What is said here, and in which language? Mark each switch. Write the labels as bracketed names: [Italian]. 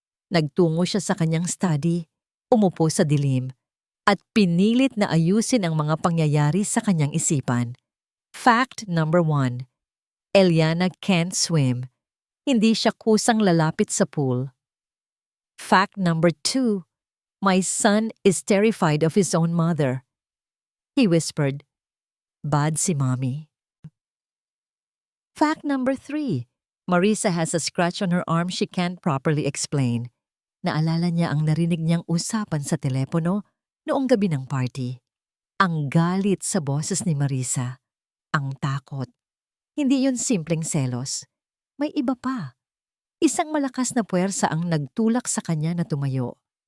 [Filipino] Nagtungo siya sa kanyang study, umupo sa dilim, at pinilit na ayusin ang mga pangyayari sa kanyang isipan. [English] Fact number 1. Eliana can't swim. [Filipino] Hindi siya kusang lalapit sa pool. [English] Fact number 2. My son is terrified of his own mother. He whispered, "Bad si mommy." Fact number 3. Marisa has a scratch on her arm she can't properly explain. [Filipino] Naalala niya ang narinig niyang usapan sa telepono noong gabi ng party. Ang galit sa boses ni Marisa. Ang takot. Hindi yun simpleng selos. May iba pa. Isang malakas na puwersa ang nagtulak sa kanya na tumayo.